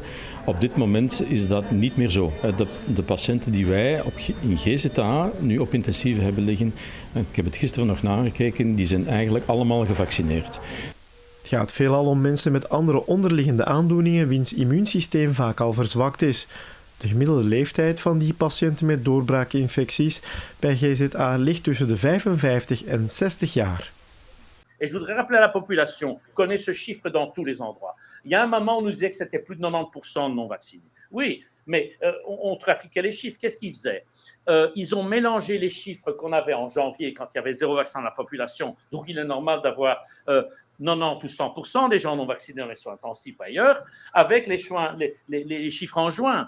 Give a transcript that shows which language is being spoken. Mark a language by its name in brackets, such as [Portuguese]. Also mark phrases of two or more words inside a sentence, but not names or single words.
[Dutch] Op dit moment is dat niet meer zo. De patiënten die wij in GZA nu op intensieve hebben liggen, ik heb het gisteren nog nagekeken, die zijn eigenlijk allemaal gevaccineerd. Het gaat veelal om mensen met andere onderliggende aandoeningen wiens immuunsysteem vaak al verzwakt is. De gemiddelde leeftijd van die patiënten met doorbraakinfecties bij GZA ligt tussen de 55 en 60 jaar. [French] Et je voudrais rappeler à la population, connaît ce chiffre dans tous les endroits. Il y a un moment, on nous disait que c'était plus de 90% de non-vaccinés. Oui, mais on trafiquait les chiffres. Qu'est-ce qu'ils faisaient? Ils ont mélangé les chiffres qu'on avait en janvier, quand il y avait 0 vaccin dans la population. Donc, il est normal d'avoir 90 ou 100% des gens non vaccinés dans les soins intensifs ou ailleurs, avec les chiffres en juin.